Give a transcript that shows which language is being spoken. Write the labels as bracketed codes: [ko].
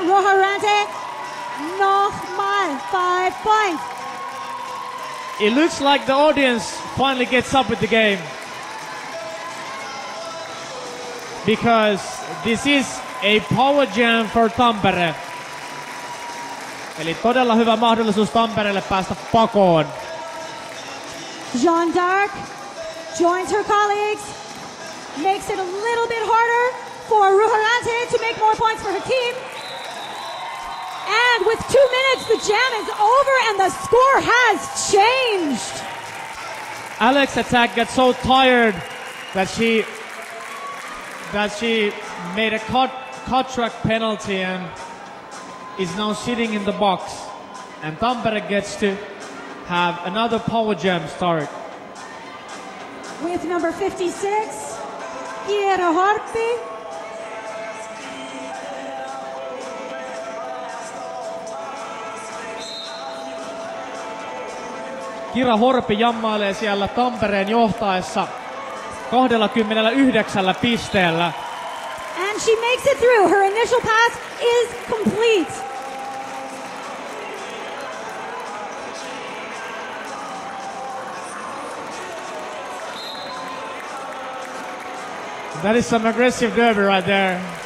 [en] Ruharante, [de] nochmal [en] 5 points. It looks like the audience finally gets up with the game. Because this is a power jam for Tampere. [fi] Eli todella hyvä mahdollisuus Tampereelle päästä pakoon. [en] Jeanne d'Arc joins her colleagues, makes it a little bit harder for Ruharante to make more points for her team. And with 2 minutes, the jam is over and the score has changed. Alexa Tack got so tired that she made a cut track penalty and is now sitting in the box. And Tampere gets to have another power jam start. With number 56, Kira Horppi. [fi] Kira Horppi jammailee siellä Tampereen johtaessa 29 pisteellä. [en] And she makes it through. Her initial pass is complete. That is some aggressive derby right there.